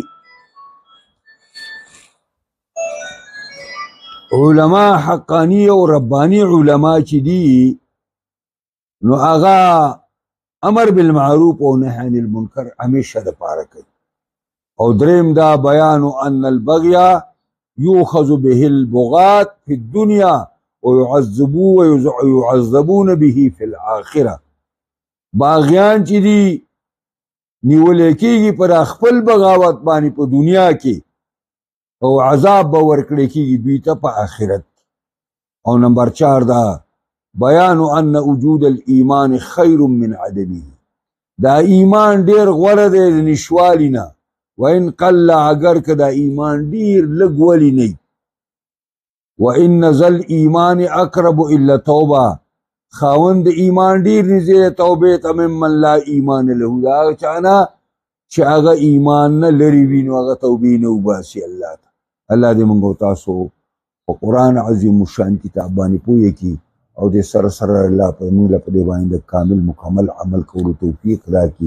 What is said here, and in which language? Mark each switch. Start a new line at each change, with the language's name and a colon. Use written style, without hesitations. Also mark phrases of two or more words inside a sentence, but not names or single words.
Pashto: علماء حقانی او ربانی علماء چې دي نو هغه
Arabic: امر بالمعروف او نهی عن المنکر
Pashto: همیشه د پاره کوي او دریم دا بیان
Arabic: ان البغي يؤخذ به البغاة في الدنيا ويعذبون به في الآخرة
Pashto: باغیان چې دي نیولې کېږي پر خپل بغاوت باندې په دنیا کې او عذاب به ورکړی کېږي دوی ته په آخرت. او نمبر 4 دا بیان
Arabic: ان وجود الایمان خیر من عدمه،
Pashto: دا ایمان ډیر غوره دی د نشوالي نه.
Arabic: وان قل،
Pashto: اگر که دا ایمان ډیر لږ ولی نه.
Arabic: وان ذا الایمان اقرب الا توبه،
Pashto: خاوند ایمان ډیر نږدې توبې ته
Arabic: ممن لا ایمان له،
Pashto: دا هغه چا نه چې هغه ایمان نه لرې وي نو هغه توبې نه وباسي الله ته. الله دې موږ او تاسو په قرآن عظیم الشان کتاب باندې پوهه کړي او د سره سره الله په موږ له په دې باندې کامل مکمل عمل کولو توفیق راکړي.